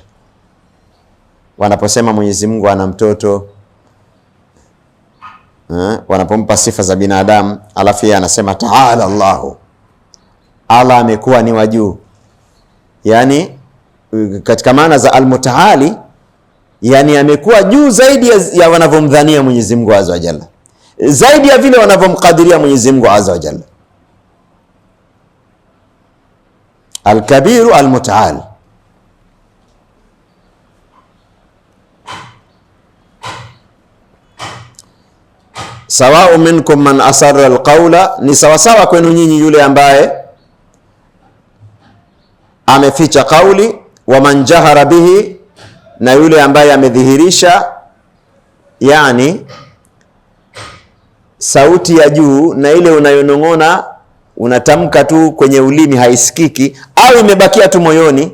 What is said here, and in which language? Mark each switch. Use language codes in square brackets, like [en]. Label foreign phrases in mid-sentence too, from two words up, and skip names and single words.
[sw] Wanaposema Mwenyezi Mungu ana mtoto, wanapompa sifa za binadamu, alafu yeye anasema [ar] تعالى الله, [sw] Allah amekuwa ni wa juu. Yani katika maana za Al-Mutaali, yani amekuwa juu zaidi ya wanavyomdhania Mwenyezi Mungu [ar] عز وجل, [sw] zaidi ya vile wanavyomkadiria Mwenyezi Mungu [ar] عز وجل. الكبير المتعال. سواء منكم من أسر القول, [sw] ni sawasawa kwenu nyinyi yule ambaye ameficha kauli, [ar] ومن جهر به, [sw] na yule ambaye amedhihirisha, yani sauti ya juu na ile unayonong'ona unatamka tu kwenye ulimi haisikiki au imebakia tu moyoni.